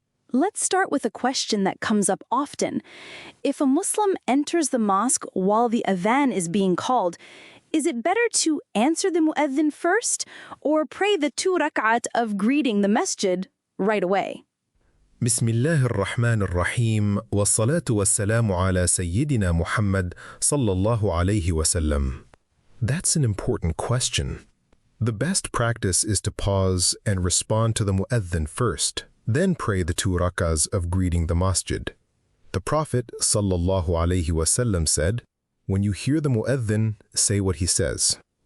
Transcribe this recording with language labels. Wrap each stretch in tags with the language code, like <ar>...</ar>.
<en>Let's start with a question that comes up often. If a Muslim enters the mosque while the Adhan is being called, is it better to answer the mu'adhin first or pray the 2 rak'at of greeting the masjid right away?</en> <ar>بسم الله الرحمن الرحيم والصلاة والسلام على سيدنا محمد صلى الله عليه وسلم.</ar> <en>That's an important question. The best practice is to pause and respond to the mu'adhin first, then pray the 2 rak'ahs of greeting the masjid. The Prophet</en> <ar>sallallahu alaihi wasallam</ar> <en>said, "When you hear the mu'adhin, say what he says."</en>